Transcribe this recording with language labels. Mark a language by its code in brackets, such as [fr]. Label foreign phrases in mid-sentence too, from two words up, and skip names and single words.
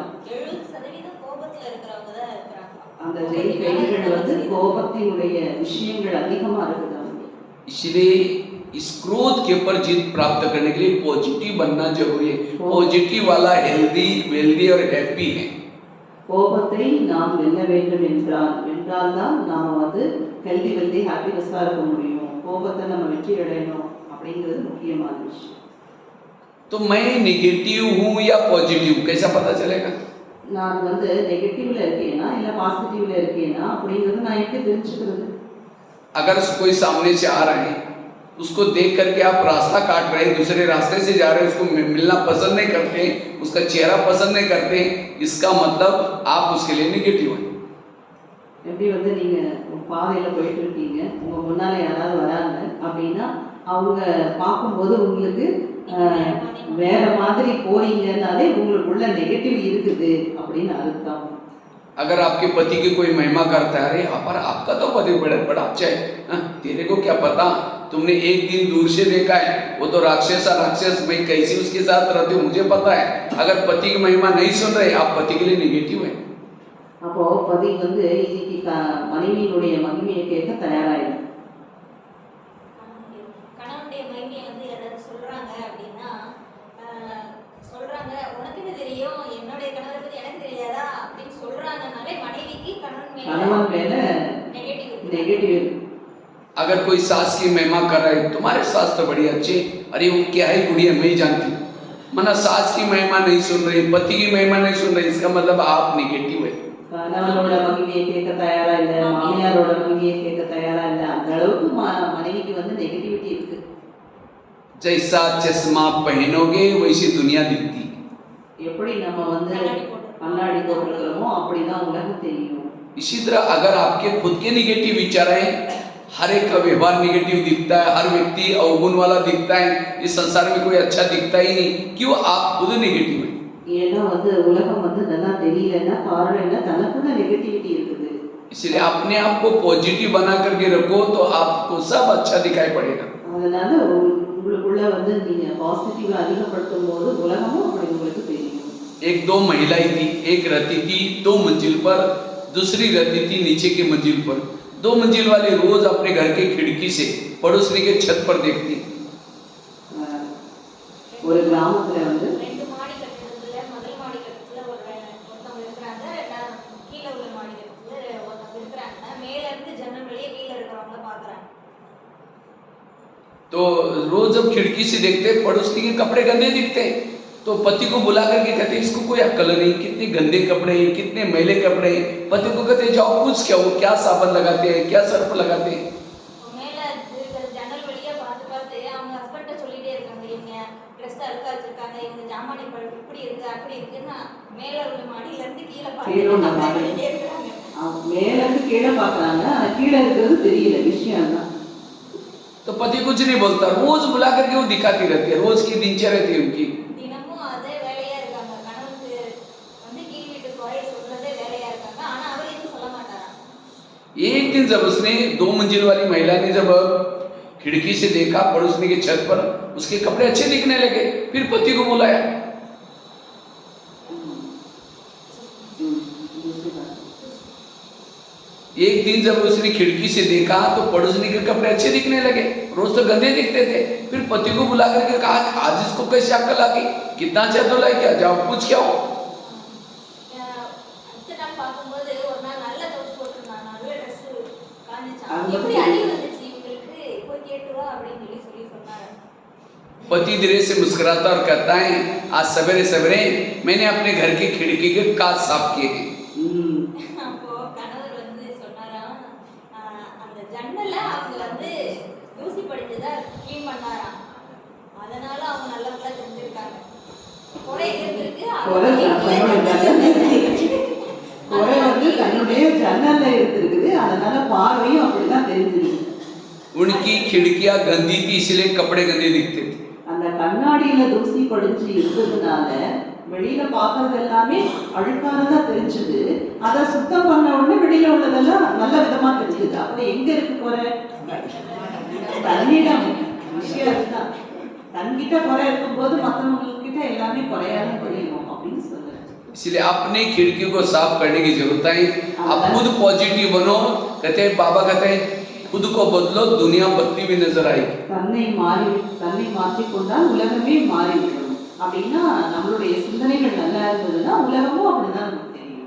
[ta] 70% கோபத்துல இருக்கிறவங்க தான் இருக்காங்க. அந்த ஜெயில் கைதிகள் வந்து கோபத்தினுடைய விஷயங்கள் அதிகமா இருக்குது அவங்களுக்கு. [hi] इसलिए इस क्रोध के ऊपर जीत प्राप्त करने के लिए पॉजिटिव बनना जरूरी है। पॉजिटिव वाला [en] healthy wealthy [hi] और हैप्पी है। [ta] கோபத்தை நாம் வெல்ல வேண்டும் என்றால் தான் நாம வந்து [en] healthy wealthy [ta] ஹாப்பினஸா இருக்க முடியும். கோபத்தை நம்ம வெற்றி அடையணும் அப்படிங்கிறது முக்கியமான விஷயம். [hi] तो मैं निगेटिव हूँ या पॉजिटिव कैसा पता चलेगा? [ta] நான் வந்து நெகட்டிவ்ல இருக்கேனா இல்ல பாசிட்டிவ்ல இருக்கேனா அப்படிங்கிறது நான் எப்படி தெரிஞ்சுக்கிறது? [hi] अगर कोई सामने से आ रहे हैं, उसको देख करके आप रास्ता काट रहे हैं, दूसरे रास्ते से जा रहे हैं, उसको मिलना पसंद नहीं करते, उसका चेहरा पसंद नहीं करते, इसका मतलब आप उसके लिए निगेटिव हैं। [ta] எப்படி வந்து நீங்க பாதையில போயிட்டு இருக்கீங்க, உங்க முன்னால யாராவது வராங்க அப்படின்னா அவங்க பார்க்கும்போது உங்களுக்கு வேற மாதிரி போறீங்கன்னாலே உங்களுக்குள்ள நெகட்டிव இருக்குது அப்படின்னு அர்த்தம். [hi] अगर आपके पति की कोई महिमा करता है, अरे पर आपका तो पति बड़ा अच्छा है, तेरे को क्या पता, तुमने एक दिन दूर से देखा है, वो तो राक्षस मैं कैसे उसके साथ रहती हूँ मुझे पता है। अगर पति की महिमा नहीं सुन रहे, आप पति के लिए निगेटिव है। [ta] அப்போ பதி வந்து இன்னைக்கு மனைவியினுடைய மகிமையை கேட்க தயாராயிடும். கணவனுடைய மகிமையை வந்து யாராவது சொல்றாங்க அப்படின்னா சொல்றாங்க, உனக்கு என்ன தெரியும், என்னுடைய கணவரை பத்தி எனக்கு தெரியாதா அப்படின்னு சொல்றாங்கனாலே மனைவிக்கு கணவன் மேல நெகட்டிவ். [hi] अगर कोई सास की महिमा कर रहा है, तुम्हारे सास तो बड़ी अच्छी, अरे वो क्या है गुड़िया मैं जानती, मना सास की महिमा नहीं सुन रही, पति की महिमा नहीं सुन रही, इसका मतलब आप निगेटिव है। [ta] கணவனோட மகிமையை கேட்க தயாரா இல்ல, மாமியாரோட மகிமையை கேட்க தயாரா இல்ல, அந்த அளவுக்கு மனைவிக்கு வந்து நெகட்டிவிட்டி இருக்கு. [hi] जैसा चश्मा पहनोगे वैसी दुनिया दिखती। [ta] எப்படி நம்ம வந்து கண்ணாடி போட்டுக்கிறோமோ அப்படிதான் உலகம் தெரியும். [hi] इसी तरह अगर आपके खुद के निगेटिव विचार हैं, हर एक का व्यवहार निगेटिव दिखता है, हर व्यक्ति अवगुण वाला दिखता है, इस संसार में कोई अच्छा दिखता ही नहीं, क्यों? आप खुद निगेटिव हैं। [ta] ஏன்னா வந்து உலகம் வந்து நல்லா தெரியலன்னா காரணம் என்ன, தனக்குள்ள நெகட்டிவிட்டி இருக்குது. [hi] इसलिए अपने आप को पॉजिटिव बना करके रखो तो आपको सब अच्छा दिखाई पड़ेगा। [ta] அதனால உங்களுக்குள்ள வந்து நீங்க பாசிட்டிவ் அதிகப்படுத்தும் போது உலகமும் அப்படி உங்களுக்கு தெரியும். [hi] एक दो महिलाएं थी, एक रहती थी 2 मंजिल पर, दूसरी रहती थी नीचे की मंजिल पर। 2 मंजिल वाली रोज अपने घर के खिड़की से पड़ोसी के छत पर देखती। [ta] ஒரு கிராமத்துல வந்து 2 மாடி கட்டிடத்துல முதல் மாடி கட்டிடத்துல ஒருத்தவங்க இருக்கிறாங்க, கீழே உள்ள மாடி கட்டிடத்துல ஒருத்தவங்க இருக்கிறாங்க, மேல இருந்து ஜன்னல் வழியே கீழே இருக்கிறவங்கள பாக்குறாங்க। [hi] तो रोज जब खिड़की से देखते पड़ोसी के कपड़े गंदे दिखते, तो पति को बुला करके कहते इसको कोई अक्ल नहीं, कितने गंदे कपड़े हैं, कितने मैले कपड़े हैं। पति को कहते जाओ पूछ क्या, वो क्या साबुन लगाते हैं, क्या सर्फ लगाते हैं। [ta] மேல இருக்கிற ஜன்னல் வழியா பார்த்து பார்த்து அவங்க ஹஸ்பண்ட சொல்லிட்டே இருக்காங்க, இவங்க ட்ரெஸ் அழுக்கா வச்சிருக்காங்க, இவங்க ஜாமான் இப்படி இருக்கு அப்படி இருக்குன்னா மேல உள்ள மாடியில இருந்து கீழே பார்த்துட்டே இருக்காங்க. மேல இருந்து கீழே பாக்குறாங்க, ஆனா கீழே இருக்கிறது தெரியல விஷயம் தான். [hi] तो पति कुछ नहीं बोलता, रोज बुला करके वो दिखाती रहती है, रोज की दिनचर्या रहती है उनकी। [ta] தினமும் அதே வேலையா இருக்காங்க, கணவனுக்கு வந்து கீழ் வீட்டு குறை சொல்றதே வேலையா இருக்காங்க, ஆனா அவர் எதுவும் சொல்ல மாட்டாரா। [hi] एक दिन जब उसने 2 मंजिल वाली महिला ने जब खिड़की से देखा पड़ोसी के छत पर उसके कपड़े अच्छे दिखने लगे, फिर पति को बुलाया। एक दिन जब उसने खिड़की से देखा तो पड़ोसी के कपड़े अच्छे दिखने लगे, रोज तो गंदे दिखते थे। फिर पति को बुला करके कहा आज इसको कैसे अक्ल आ गई, कितना अच्छा धोला है, क्या जाओ पूछ क्या हो। [ta] அடுத்த நாள் பார்க்கும்போது ஒரு நாள் நல்ல ட்ரெஸ் போட்டிருந்தாங்க, நல்ல ட்ரெஸ் காஞ்சிச்சான், எப்படி அடி வந்துச்சு இவங்களுக்கு, போய் கேட்டு வா அப்படின்னு சொல்லி சொன்னாரு। [hi] पति धीरे से मुस्कुराता और कहता है आज सवेरे सवेरे मैंने अपने घर की खिड़की के कांच साफ किए हैं। [ta] அப்போ கணவர் வந்து சொன்னாராம், அந்த ஜன்னல அவங்க வந்து தூசி படிஞ்சதா க்ளீன் பண்ணாராம், அதனால அவங்க நல்லவங்களா தெரிஞ்சிருக்காங்க। குறை இருந்திருக்கு, குறை வந்து தன்னுடைய ஜன்னல்ல இருக்குது, அதனால பார்வையும் அப்படிதான் தெரிஞ்சிருக்கு। [hi] उनकी खिड़कियां गंदी थी इसलिए कपड़े गंदे दिखते थे। [ta] அந்த கண்ணாடியில தூசி படிஞ்சு இருந்ததுனால வெளியில பாக்குறது எல்லாமே அழுக்கானதா தெரிஞ்சது, அதை சுத்தம் பண்ண உடனே வெளியில உள்ளதெல்லாம் நல்ல விதமா தெரிஞ்சது। அப்படி எங்க இருக்கு குறை, தன்னிடம் விஷயம் அதுதான்। தன்கிட்ட குறை இருக்கும்போது மற்றவங்க கிட்ட எல்லாமே குறையாத தெரியும் அப்படின்னு சொல்றேன்। [hi] इसलिए अपने खिड़की को साफ करने की जरूरत है। आप खुद पॉजिटिव बनो, कहते हैं बाबा कहते हैं खुद को बदलो दुनिया बदली भी नजर आएगी। [ta] தன்னை மாற்றிக்கொண்டால் உலகமே மாறிவிடும்। அப்படின்னா நம்மளுடைய சிந்தனைகள் நல்லா இருந்ததுன்னா உலகமும் அப்படிதான் நமக்கு தெரியும்।